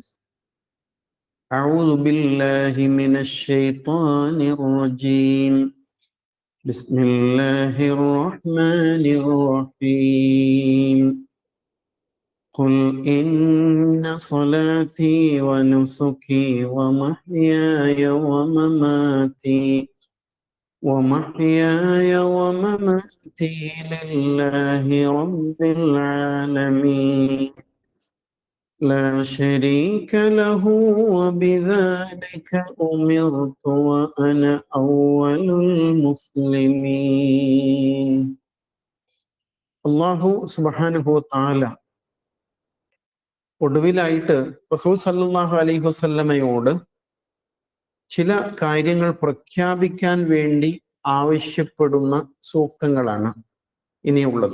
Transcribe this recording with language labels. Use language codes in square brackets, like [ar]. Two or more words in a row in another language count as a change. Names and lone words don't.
[ar] أعوذ بالله من الشيطان الرجيم. بسم الله الرحمن الرحيم. قل إن صلاتي ونسكي ومحياي ومماتي ومحياي ومماتي لله رب العالمين لا شريك له وبذلك أمرت وأنا أول المسلمين. الله سبحانه وتعالى [ml] ഒടുവിലായിട്ട് [ar] رسول صلى الله عليه [ml] വസല്ലമയോട് ചില കാര്യങ്ങൾ പ്രഖ്യാപിക്കാൻ വേണ്ടി ആവശ്യപ്പെടുന്ന സൂക്തങ്ങളാണ് ഇനിയുള്ളത്.